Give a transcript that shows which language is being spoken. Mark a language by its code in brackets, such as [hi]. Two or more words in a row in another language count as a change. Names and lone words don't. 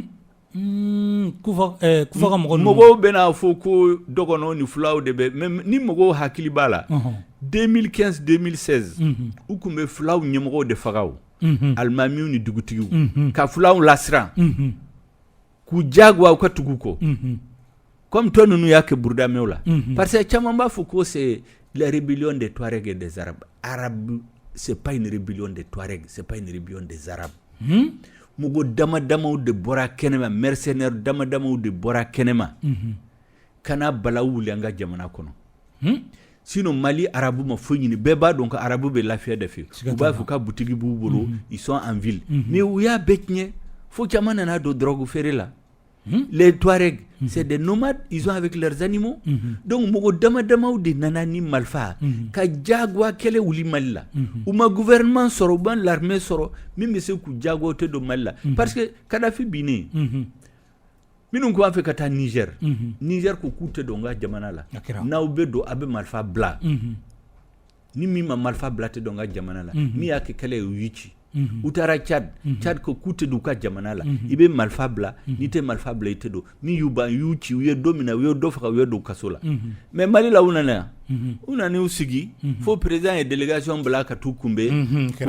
[bm] Kufa ka mɔgɔw bɛna fɔ ko dɔgɔnɔw ni fulaw de bɛ mais ni mɔgɔw hakili b'a la 2015-2016 u kun bɛ fulaw ɲɛmɔgɔw de faga o alimamiw ni dugutigiw ka fulaw lasiran k'u jagoya u ka tugu kɔ [fr] comme toi nous y'a que Bourdameo là parce que [bm] caman b'a fɔ ko [fr] c'est la rébellion des Touaregs et des Arabes c'est pas une rébellion des Touaregs c'est pas une rébellion des Arabes [bm] mugo dama-damaw de bɔra kɛnɛma mercenaires dama-damaw de bɔra kɛnɛma kana balawu wuli an ka jamana kɔnɔ sinon Mali arabu ma foyi ɲini bɛɛ b'a dɔn ko arabu bɛ lafiya de fɛ u b'a fɔ ka butigi b'u bolo [fr] ils sont en ville [bm] mais u y'a bɛɛ tiɲɛ fo caman nana don drogue feere la [fr] les Touaregs c'est des nomades ils ont avec leurs animaux [bm] donc mogo dama-damaw de nana ni malfa ka jagoya kɛlɛ wuli Mali la u ma gouvernement sɔrɔ u ma l'armée sɔrɔ min bɛ se k'u jagoya tɛ don Mali la [fr] parce que [bm] Kadhafi binnen minnu ko an fɛ ka taa Niger ko k'u tɛ don n ka jamana la n'aw bɛ don a bɛ marifa bila ni min ma marifa bila tɛ don n ka jamana la min y'a kɛ kɛlɛ ye u y'i ci u taara Tchad Tchad ko k'u tɛ don u ka jamana la i bɛ marifa bila n'i tɛ marifa bila i tɛ don min y'u ban y'u ci u ye don min na u ye dɔ faga u ye don kaso la mais Mali la u nana yan u nana y'u sigi fo président ye délégation bila ka t'u kunbɛn